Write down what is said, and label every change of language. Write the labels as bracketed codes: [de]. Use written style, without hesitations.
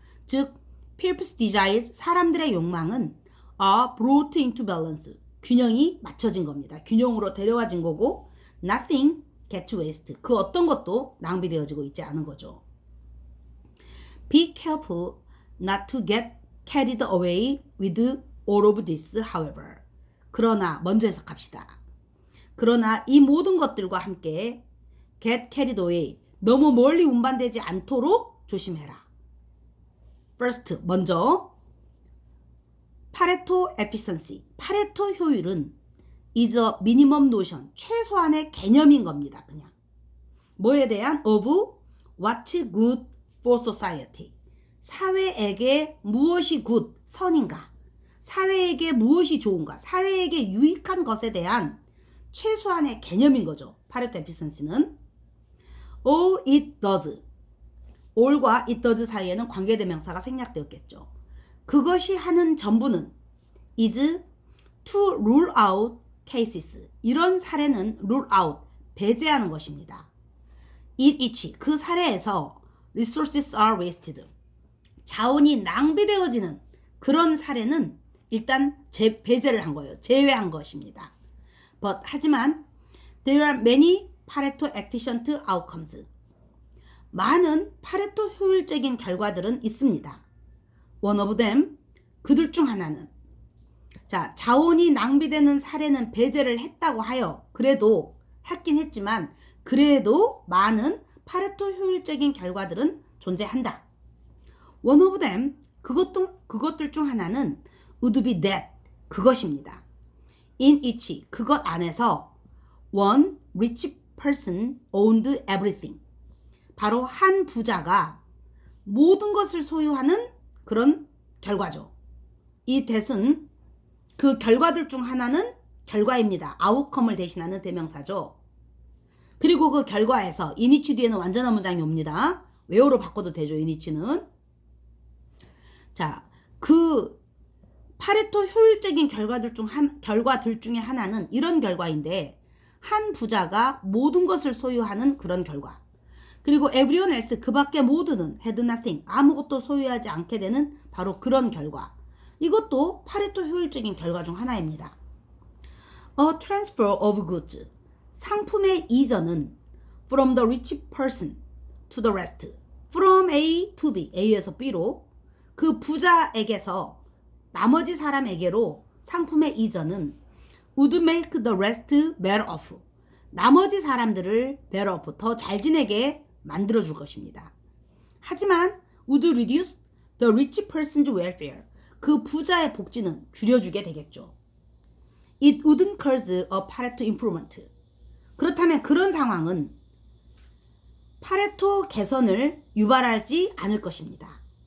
[en] 즉 people's desires, [ko] 사람들의 욕망은 [en] are brought into balance, [ko] 균형이 맞춰진 겁니다. 균형으로 데려와진 거고 [en] nothing get waste, [ko] 그 어떤 것도 낭비되어지고 있지 않은 거죠. [en] Be careful not to get carried away with all of this, however. [ko] 그러나 먼저 해석합시다. 그러나 이 모든 것들과 함께 [en] get carried away, [ko] 너무 멀리 운반되지 않도록 조심해라. First, 먼저 파레토 efficiency, 파레토 효율은 [en] is a minimum notion, [ko] 최소한의 개념인 겁니다. 그냥 뭐에 대한 [en] of what's good for society, [ko] 사회에게 무엇이 good, 선인가, 사회에게 무엇이 좋은가, 사회에게 유익한 것에 대한 최소한의 개념인 거죠. 파레토 efficiency는 [en] all it does, [ko] all과 it does 사이에는 관계대명사가 생략되었겠죠. 그것이 하는 전부는 [en] is to rule out cases, [ko] 이런 사례는 rule out, 배제하는 것입니다. in which, 그 사례에서 [en] resources are wasted, [ko] 자원이 낭비되어지는 그런 사례는 일단 배제를 한 거예요. 제외한 것입니다. [en] But, 하지만 there are many Pareto efficient outcomes, [ko] 많은 파레토 효율적인 결과들은 있습니다. [en] One of them, [ko] 그들 중 하나는, 자, 자원이 낭비되는 사례는 배제를 했다고 하여, 그래도 했긴 했지만 그래도 많은 파레토 효율적인 결과들은 존재한다. [en] One of them, [ko] 그것들 중 하나는 [en] would be that, [ko] 그것입니다. In which, 그것 안에서 [en] one rich person owned everything, [ko] 바로 한 부자가 모든 것을 소유하는 그런 결과죠. 이 that은 그 결과들 중 하나는 결과입니다. outcome을 대신하는 대명사죠. 그리고 그 결과에서 in which 뒤에는 완전한 문장이 옵니다. where로 바꿔도 되죠. in which는. 자, 그 파레토 효율적인 결과들 중에 하나는 이런 결과인데, 한 부자가 모든 것을 소유하는 그런 결과. 그리고 [en] everyone else, [ko] 그 밖에 모두는 [en] had nothing, [ko] 아무것도 소유하지 않게 되는 바로 그런 결과. 이것도 파레토 효율적인 결과 중 하나입니다. [en] A transfer of goods, [ko] 상품의 이전은 [en] from the rich person to the rest, from A to B, A에서 B로, [ko] 그 부자에게서 나머지 사람에게로 상품의 이전은 [en] would make the rest better off, [ko] 나머지 사람들을 [en] better off, [ko] 더 잘 지내게 만들어줄 것입니다. [en] 하지만 would reduce the rich person's welfare, [ko] 그 부자의 복지는 줄여주게 되겠죠. [en] It wouldn't cause a Pareto improvement, [ko] 그렇다면 그런 상황은 파레토 개선을 유발하지 않을 것입니다.